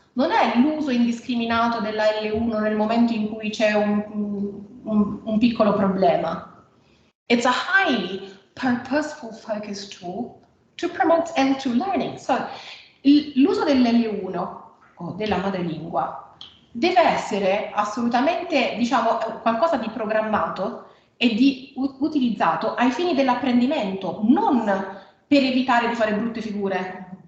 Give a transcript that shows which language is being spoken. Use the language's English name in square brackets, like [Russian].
[Italian] Non è l'uso indiscriminato della L1 nel momento in cui c'è un piccolo problema. [English] It's a highly purposeful focused tool to promote L2 learning. [Italian] So, l'uso dell'L1 o della madrelingua deve essere assolutamente, diciamo, qualcosa di programmato e di utilizzato ai fini dell'apprendimento, non per evitare di fare brutte figure.